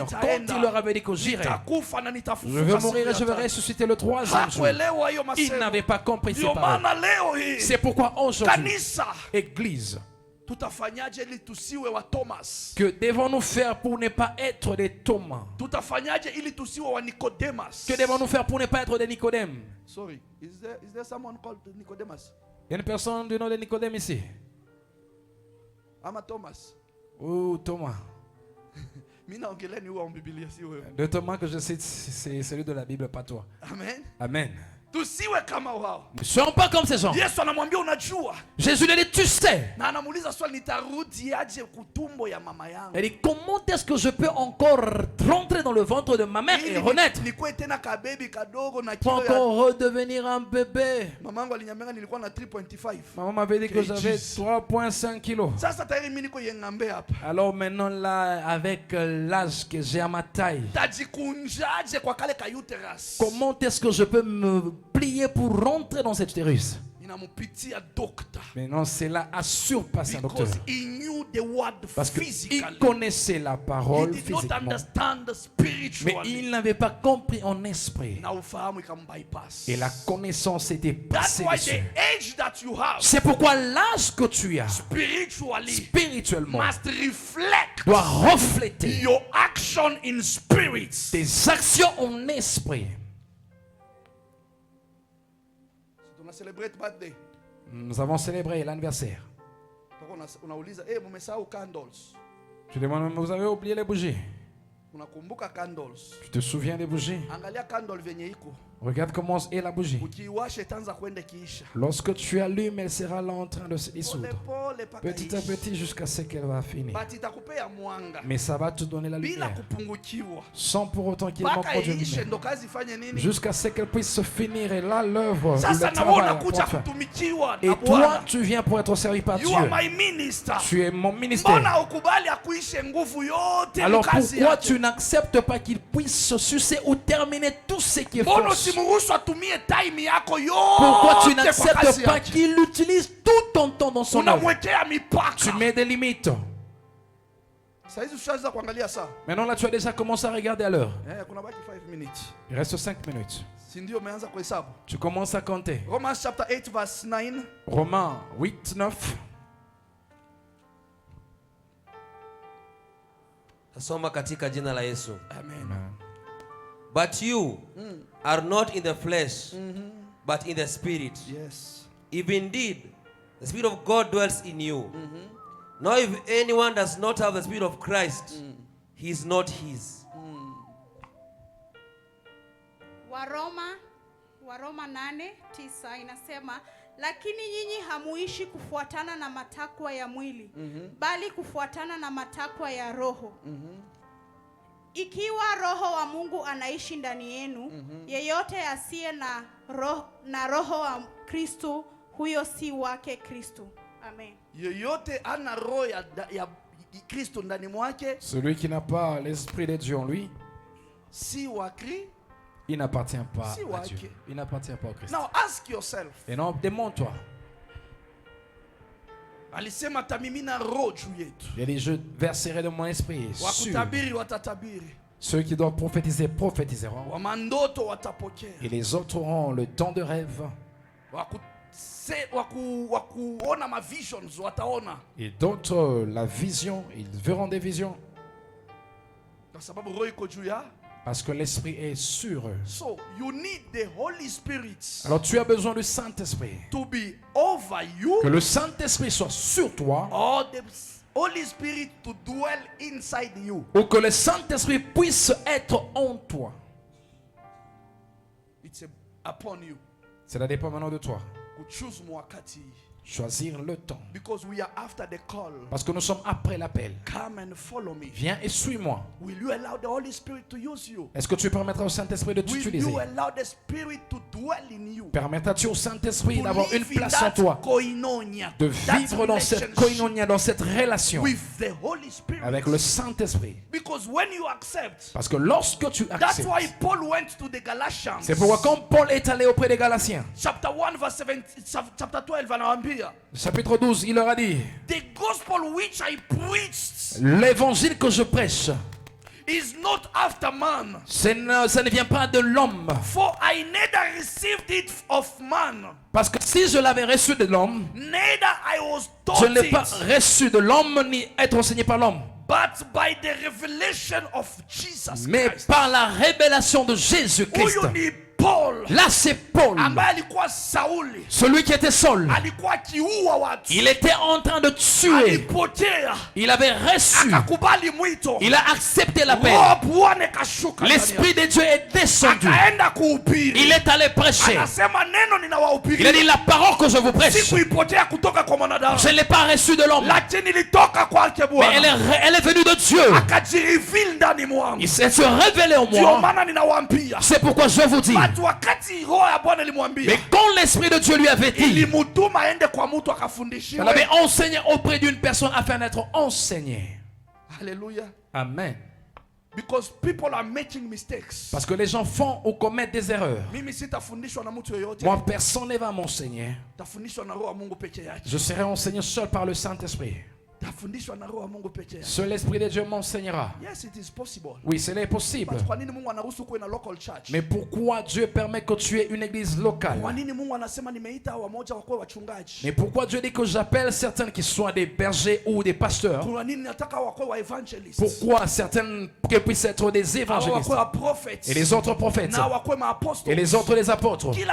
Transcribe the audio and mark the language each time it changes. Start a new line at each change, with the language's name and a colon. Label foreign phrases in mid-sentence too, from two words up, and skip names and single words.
French: Quand il leur avait dit que j'irai, je vais mourir et je vais ressusciter le troisième jour. Il n'avait pas compris ces paroles. C'est pourquoi aujourd'hui, Église, que devons-nous faire pour ne pas être des Thomas? Que devons-nous faire pour ne pas être des Nicodème?
English: Sorry, is there someone called Nicodemus?
French: Il y a une personne du nom de Nicodème ici.
Swahili: Ama Thomas.
English: Oh, Thomas.
French: De Thomas que je cite, c'est celui de la Bible, pas toi. Amen. Amen.
Swahili: Tusiwe kama wao.
French: Ne soyons pas comme ces gens.
Swahili: Yesu anamwambia unajua.
French: Jésus lui dit, tu sais.
Swahili: Na anamuuliza swali, nitarudi aje kutumbo ya mama yangu?
French: Elle dit, comment est-ce que je peux encore rentrer dans le ventre de ma mère et renaître?
Swahili: Nikuwe tena ka baby kadogo na
French: Pour
Swahili: kilo ya...
French: encore redevenir un bébé.
Swahili: Mamangu aliniambia nilikuwa na 3.5.
French: Maman m'avait dit que j'avais 3,5 kilos.
Swahili: Sasa tayari mimi niko yengambe hapa.
French: Alors maintenant là, avec l'âge que j'ai à ma taille,
Swahili: Tajikunjaje kwa kale ka uterus?
French: comment est-ce que je peux me plier pour rentrer dans cet utérus?
Swahili: Inamupitia doctor.
French: Mais non, cela a surpassé un docteur.
English: Because he knew the word
French: Parce
English: physically.
French: qu'il connaissait la parole
English: He did not
French: physiquement.
English: understand spiritually.
French: Mais il n'avait pas compris en esprit.
Swahili: Na ufahamu ikambypass.
French: Et la connaissance était
English: That's
French: passée
English: why
French: dessus.
English: the age that you have
French: C'est pourquoi l'âge que tu as,
English: spiritually
French: spirituellement,
English: must reflect
French: doit refléter
English: your action in spirit.
French: tes actions en esprit.
Swahili: Tuna
English: celebrate birthday.
French: Nous avons célébré l'anniversaire.
Swahili: Unauliza, mumesahau candles.
French: Je demande, vous avez oublié les bougies?
Swahili: Unakumbuka candles?
French: Tu te souviens des bougies?
Swahili: Angalia candle venye iko.
French: Regarde comment est la bougie.
Swahili: Ukiiwasha itaanza kwenda kiisha.
French: Lorsque tu allumes, elle sera là en train de se dissoudre.
Swahili: Pole paka
French: Petit à
Swahili: iisha.
French: petit jusqu'à ce qu'elle va finir.
Swahili: But itakupea mwanga.
French: Mais ça va te donner la
Swahili: Bila
French: lumière.
Swahili: kupungukiwa.
French: Sans pour autant qu'il manque
Swahili: Paka
French: pas de
Swahili: iishe
French: lumière.
Swahili: ndo kazi ifanye nini?
French: Jusqu'à ce qu'elle puisse se finir. Et là, l'œuvre, le
Swahili: Sasa na wewe
French: travail
Swahili: unakuja
French: pour faire.
Swahili: kutumikiwa
French: Et
Swahili: na
French: toi,
Swahili: Bwana.
French: tu viens pour être servi par Dieu.
English: You are my minister.
French: Tu es mon ministère.
Swahili: Mbona ukubali akuishe nguvu yote
French: Alors
Swahili: mkazi
French: pourquoi
Swahili: yake?
French: tu n'acceptes pas qu'il puisse sucer ou terminer tout ce qui est
Swahili: Mbona
French: force?
Swahili: usimruhusu atumie time yako
French: Pourquoi tu
Swahili: yote kwa kazi
French: n'acceptes pas
Swahili: yake?
French: qu'il utilise tout ton temps dans son œuvre?
Swahili: Unamwekea
French: Tu
Swahili: mipaka.
French: mets des limites.
Swahili: Sasa hizi ushaanza kuangalia saa.
French: Maintenant là, tu as déjà commencé à regarder à l'heure.
Swahili: Kuna baki 5 minutes.
French: Il reste 5 minutes.
Swahili: Si ndio umeanza kuhesabu.
French: Tu commences à compter.
English: Romans chapter 8 verse 9.
French: Romains 8, 9.
Swahili: Tasoma katika jina la Yesu. Amen.
English: But you are not in the flesh, but in the spirit. Yes. If indeed the Spirit of God dwells in you. Now if anyone does not have the Spirit of Christ, he is not his.
Swahili: Waroma 8:9 inasema, lakini nyinyi hamuishi kufuatana na matakwa ya mwili, bali kufuatana na matakwa ya roho. Ikiwa roho wa Mungu anaishi ndani yenu, yeyote asiye na roho wa Kristo, huyo si wake Kristo. Amen. Yeyote ana roho ya Kristo ndani mwake,
French: Celui qui n'a pas l'esprit de Dieu en lui,
Swahili: si wa Kristo.
French: il n'appartient pas
Swahili: Si
French: à
Swahili: wake.
French: Dieu. Il n'appartient pas au Christ.
English: Now ask yourself.
French: Et non, demande-toi.
Swahili: Alisema tamimina roho juu yetu.
French: Il y a des jeux verserés de mon esprit. Sur
Swahili: Wakutabiri watatabiri.
French: ceux qui doivent prophétiser, prophétiseront.
Swahili: Wamandoto watapokea.
French: Et les autres auront le temps de rêve.
Swahili: Wakuona ma visions wataona.
French: Et d'autres, la vision, ils verront des visions.
Swahili: Kwa sababu roho iko juu ya.
French: Parce que l'esprit est sur eux.
English: So you need the Holy Spirit.
French: Alors tu as besoin du Saint-Esprit.
English: To be over you.
French: Que le Saint-Esprit soit sur toi.
English: Or the Holy Spirit to dwell inside you.
French: Ou que le Saint-Esprit puisse être en toi.
English: It's upon you.
French: Cela dépend maintenant de toi.
Swahili: Kuchoose mwakati.
French: Choisir le temps.
English: Because we are after the call.
French: Parce que nous sommes après l'appel.
English: Come and follow me.
French: Viens et suis-moi.
English: Will you allow the Holy Spirit to use you?
French: Est-ce que tu permettras au Saint-Esprit de
English: Will
French: t'utiliser?
English: you allow the Spirit to dwell in you?
French: Permettras-tu au Saint-Esprit
English: To
French: d'avoir une
English: live in
French: place en
English: that
French: toi?
English: koinonia,
French: De
English: that
French: vivre dans cette
English: relationship
French: koinonia, dans cette relation
English: with the Holy Spirit.
French: avec le Saint-Esprit.
English: Because when you accept,
French: Parce que lorsque tu
English: that's
French: acceptes,
English: why Paul went to the Galatians.
French: c'est pourquoi quand Paul est allé auprès des Galatiens,
English: Chapter 1 verse 7, chapter 12 anawaambia,
French: chapitre 12, il leur a dit,
English: the gospel which I preached
French: l'évangile que je prêche,
English: is not after man.
French: ça ne vient pas de l'homme.
English: For I neither received it of man,
French: Parce que si je l'avais reçu de l'homme,
English: neither I was
French: je
English: taught
French: ne l'ai pas
English: it,
French: reçu de l'homme ni être enseigné par l'homme,
English: but by the revelation of Jesus
French: mais
English: Christ.
French: par la révélation de Jésus-Christ.
Swahili: Huyu ni Paul
French: Là, c'est Paul,
Swahili: ambaye alikuwa Sauli,
French: celui qui était Saul.
Swahili: alikuwa akiua watu.
French: Il était en train de tuer tué. Il avait reçu. Il a accepté l'appel. L'Esprit de Dieu est descendu. Il est allé prêcher. Il a dit la parole que je vous prêche. Je ne l'ai pas reçue de l'homme. Mais elle est venue de Dieu. Il s'est révélé en moi. C'est pourquoi je vous dis. Mais quand l'Esprit de Dieu lui avait dit, elle avait enseigné auprès d'une personne afin d'être enseigné. Alléluia. Amen.
English: Because people are making mistakes.
French: Parce que les gens font ou commettent des erreurs. Moi, personne ne va m'enseigner. Je serai enseigné seul par le Saint-Esprit. Seul l'Esprit de Dieu m'enseignera.
English: Yes, it is possible.
French: Oui, cela est possible. Mais pourquoi Dieu permet que tu aies une église locale? Mais pourquoi Dieu dit que j'appelle certains qui soient des bergers ou des pasteurs? Pourquoi certains qui puissent être des évangélistes et les autres prophètes et les autres les apôtres?